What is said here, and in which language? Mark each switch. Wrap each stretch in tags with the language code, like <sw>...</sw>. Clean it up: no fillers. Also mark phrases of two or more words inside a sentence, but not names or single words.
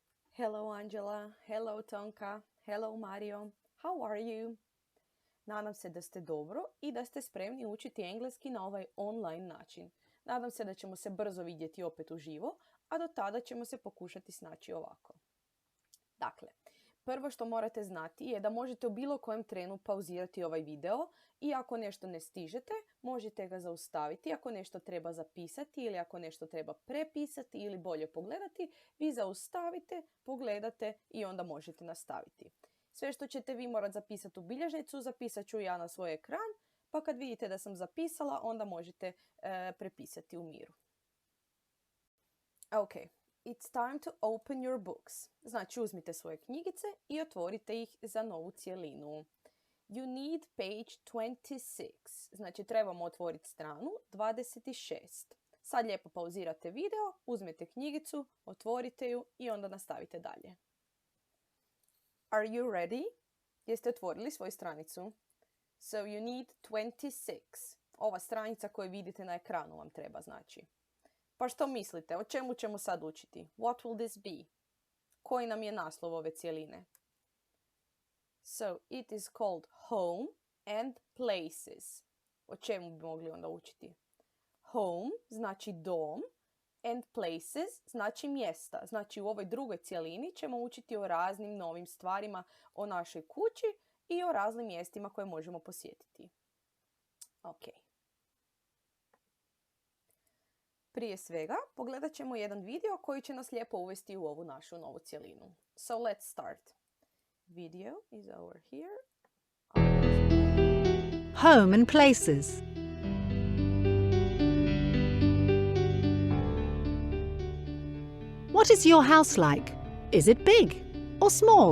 <en>Hello Angela, hello Tonka, hello Mario, how are you?</en> <hr>Nadam se da ste dobro i da ste spremni učiti engleski na ovaj online način. Nadam se da ćemo se brzo vidjeti opet uživo, a do tada ćemo se pokušati snaći ovako. Dakle, prvo što morate znati je da možete u bilo kojem trenu pauzirati ovaj video i ako nešto ne stižete, možete ga zaustaviti. Ako nešto treba zapisati ili ako nešto treba prepisati ili bolje pogledati, vi zaustavite, pogledate i onda možete nastaviti. Sve što ćete vi morati zapisati u bilježnicu, zapisat ću ja na svoj ekran, pa kad vidite da sam zapisala, onda možete prepisati u miru. Ok.</hr> <en>It's time to open your books.</en> <hr>Znači, uzmite svoje knjigice i otvorite ih za novu cjelinu.</hr> <en>You need page 26.</en> <hr>Znači, trebamo otvoriti stranu 26. Sad lijepo pauzirate video, uzmete knjigicu, otvorite ju i onda nastavite dalje.</hr> <en>Are you ready?</en> <hr>Jeste otvorili svoju stranicu?</hr> <en>So you need 26.</en> <hr>Ova stranica koju vidite na ekranu vam treba, znači. Pa što mislite, o čemu ćemo sad učiti?</hr> <en>What will this be?</en> <hr>Koji nam je naslov ove cjeline?</hr> <en>So, it is called home and places.</en> <hr>O čemu bi mogli onda učiti? Home znači dom</hr> <en>and places</en> <hr>znači mjesta. Znači u ovoj drugoj cjelini ćemo učiti o raznim novim stvarima o našoj kući i o raznim mjestima koje možemo posjetiti. Ok. Prije svega, pogledat ćemo jedan video koji će nas lijepo uvesti u ovu našu novu cjelinu.</hr> <en>So let's start. Video is over here. Home and places. What is your house like? Is it big or small?</en>